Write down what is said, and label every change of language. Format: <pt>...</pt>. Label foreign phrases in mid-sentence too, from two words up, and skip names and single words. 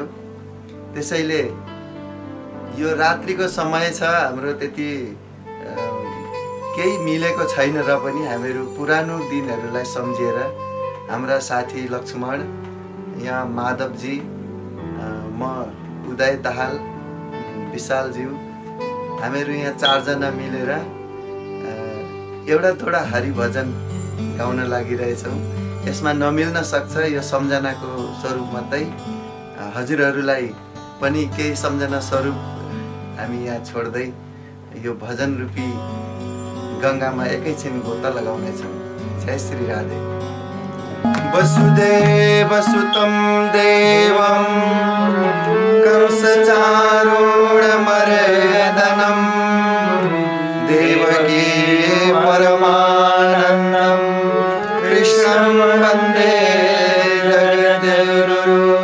<ne>त्यसैले यो रात्रिको समय छ, हाम्रो त्यति केही मिलेको छैन र पनि हामीहरू पुरानो दिनहरूलाई सम्झेर हाम्रा साथी लक्ष्मण, यहाँ माधवजी, म उदय दाहाल, विशालज्यू, हामीहरू यहाँ 4 जना मिलेर एउटा थोडा हरिभजन गाउन लागिरहेछौँ। यसमा नमिल्न सक्छ, यो सम्झनाको स्वरूप मात्रै। हजुरहरूलाई पनि केही सम्झना स्वरूप हामी यहाँ छोड्दै यो भजन रूपी गङ्गामा एकैछिन गोता लगाउनेछौँ। जय श्री राधे।</ne> <sa>वसुदेव सुतं देवं कंसचारूढमर्दनं देवकी परमानन्दं कृष्णं वन्दे जगद्गुरुं।</sa>